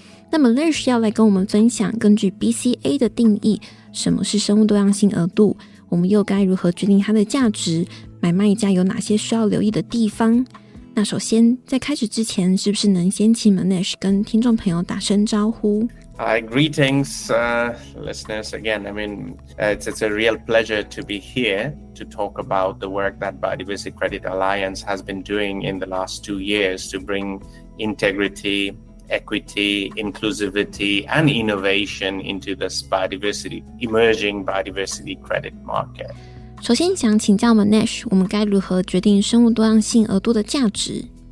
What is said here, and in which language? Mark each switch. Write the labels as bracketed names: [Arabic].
[Chinese] 那 Manesh 要来跟我们分享，根据 BCA 的定义，什么是生物多样性额度，我们又该如何决定它的价值，买卖家有哪些需要留意的地方。那首先在开始之前，是不是能先请 Manesh 跟听众朋友打声招呼？ [English] Greetings, listeners. Again, it's a real pleasure to be here to talk about the work that Biodiversity Credit Alliance has been doing in the last 2 years to bring integrity, equity, inclusivity, and innovation into this emerging biodiversity credit market. [Chinese] 首先想请教 Manesh， 我们该如何决定生物多样性额度的价值？